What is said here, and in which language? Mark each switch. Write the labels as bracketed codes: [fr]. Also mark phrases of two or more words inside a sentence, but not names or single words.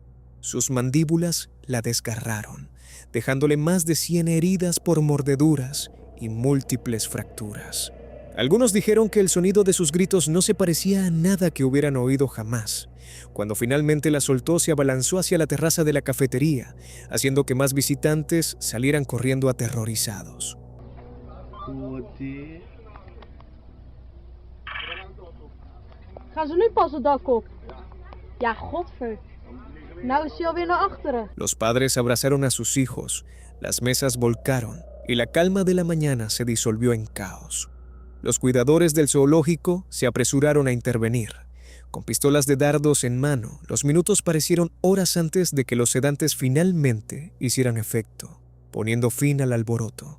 [es] Sus mandíbulas la desgarraron, dejándole más de 100 heridas por mordeduras y múltiples fracturas. Algunos dijeron que el sonido de sus gritos no se parecía a nada que hubieran oído jamás. Cuando finalmente la soltó, se abalanzó hacia la terraza de la cafetería, haciendo que más visitantes salieran corriendo aterrorizados. [nl] Gaan ze nu pas het dak op? Ja, godver. Nou is hij alweer naar achteren. [es] Los padres abrazaron a sus hijos, las mesas volcaron y la calma de la mañana se disolvió en caos. Los cuidadores del zoológico se apresuraron a intervenir. Con pistolas de dardos en mano, los minutos parecieron horas antes de que los sedantes finalmente hicieran efecto, poniendo fin al alboroto.